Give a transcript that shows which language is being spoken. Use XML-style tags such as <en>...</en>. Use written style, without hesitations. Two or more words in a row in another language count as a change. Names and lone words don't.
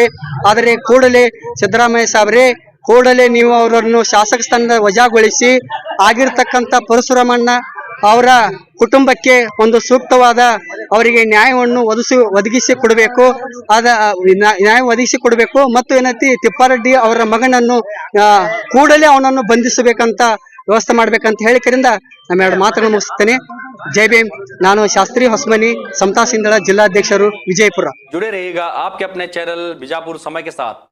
<kn>ಆದರೆ ಕೂಡಲೇ ಸಿದ್ದರಾಮಯ್ಯ ಸಾಹೇಬ್ರೆ ಕೂಡಲೇ ನೀವು ಅವರನ್ನು ಶಾಸಕ ಸ್ಥಾನದ ವಜಾಗೊಳಿಸಿ ಆಗಿರ್ತಕ್ಕಂಥ ಪರಶುರಾಮಣ್ಣ ಅವರ ಕುಟುಂಬಕ್ಕೆ ಒಂದು ಸೂಕ್ತವಾದ ಅವರಿಗೆ ನ್ಯಾಯವನ್ನು ಒದಗಿಸಿ ಕೊಡಬೇಕು. ನ್ಯಾಯ ಒದಗಿಸಿ ಕೊಡಬೇಕು. ಮತ್ತು ಏನೈತಿ ತಿಪ್ಪಾರೆಡ್ಡಿ ಅವರ ಮಗನನ್ನು ಕೂಡಲೇ ಅವನನ್ನು ಬಂಧಿಸಬೇಕಂತ ವ್ಯವಸ್ಥೆ ಮಾಡ್ಬೇಕಂತ ಹೇಳಿಕರಿಂದ ನಮ್ಮ 2 ಮಾತುಗಳನ್ನು ಮುಗಿಸ್ತೇನೆ. ಜೈ ಭೀಮ್. ನಾನು ಶಾಸ್ತ್ರಿ ಹೊಸಮನಿ, ಸಮತಾ ಸಿಂಧಳ ಜಿಲ್ಲಾಧ್ಯಕ್ಷರು, ವಿಜಯಪುರ.</kn> <hi>जुड़े रहिएगा आपके अपने चैनल बीजापुर समय के साथ।</hi>